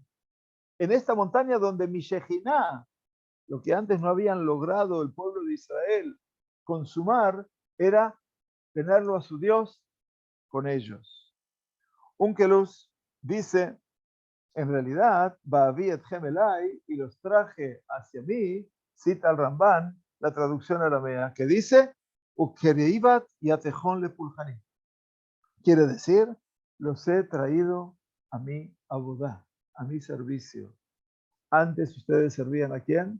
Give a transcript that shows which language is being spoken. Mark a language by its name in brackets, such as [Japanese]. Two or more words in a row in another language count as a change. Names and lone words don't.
[Spanish] En esta montaña donde mi Shechiná, lo que antes no habían logrado el pueblo de Israel consumar, era tenerlo a su Dios con ellos. Unkelus dice, en realidad, [Hebrew] ואביא אתכם אלי, [Spanish] y los traje hacia mí, cita al Ramban, la traducción aramea, que dice, [Aramaic] וקריבית יתכון לפולחני. [Spanish] Quiere decir, los he traído a mi abodá, a mi servicio. Antes ustedes servían ¿a quién?